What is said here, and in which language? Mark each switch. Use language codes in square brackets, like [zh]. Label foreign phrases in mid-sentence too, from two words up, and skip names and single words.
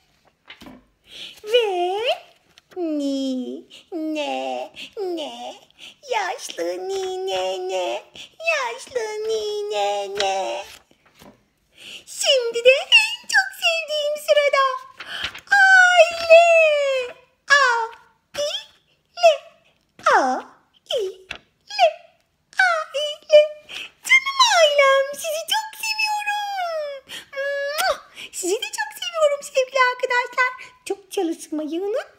[tr] Ve ni ne ne. Yaşlı nine ne. Yaşlı nine ne. Şimdi de en çok sevdiğim sırada. Aile. A, I, le. A, I, le. Aile. Canım ailem. Sizi çok seviyorum. Sizi de çok seviyorum sevgili arkadaşlar. Çok çalışmayı